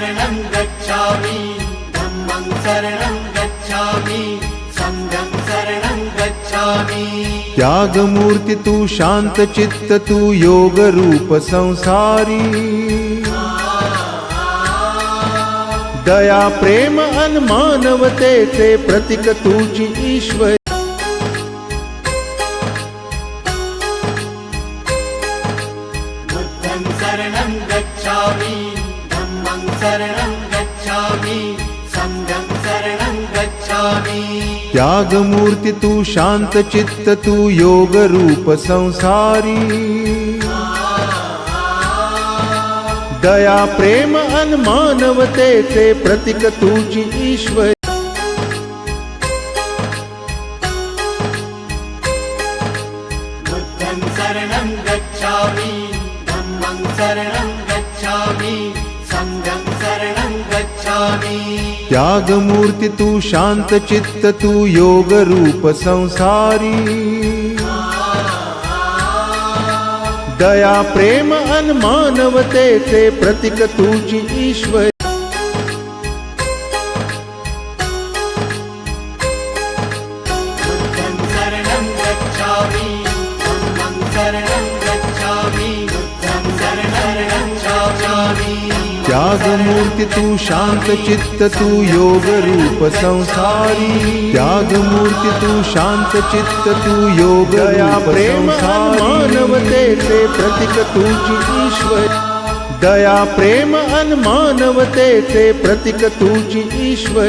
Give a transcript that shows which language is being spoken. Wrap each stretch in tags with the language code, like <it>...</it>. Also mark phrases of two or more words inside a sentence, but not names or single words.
<pi>शरणं गच्छामि धम्मं शरणं गच्छामि संघं शरणं गच्छामि।</pi> <mr>त्यागमूर्ती तू शांत चित्त तू योग रूप संसारी दया प्रेम अन मानवतेचे प्रतीक तुझी ईश्वर।</mr> <pi>बुद्धं शरणं गच्छामि धम्मं शरणं गच्छामि संघं शरणं गच्छामि।</pi> <mr>त्यागमूर्ती तू शांत चित्त तू योग रूप संसारी दया प्रेम अन मानवतेचे प्रतीक तुझी ईश्वर।</mr> <pi>बुद्धं शरणं गच्छामि धम्मं शरणं गच्छामि संघं शरणं गच्छामि।</pi> <mr>त्यागमूर्ती तू शांत चित्त तू योग रूप संसारी दया प्रेम अन मानवतेचे प्रतीक तुझी ईश्वर।</mr> <pi>बुद्धं शरणं गच्छामि धम्मं शरणं गच्छामि बुद्धं शरणं गच्छामि।</pi> <mr>त्यागमूर्ती तू शांत चित्त तू योग रूप संसारी त्यागमूर्ती तू शांत चित्त तू योग रूप संसारी मानवतेचे प्रतीक तुझी ईश्वर। दया प्रेम अन मानवतेचे प्रतीक तुझी ईश्वर।</mr>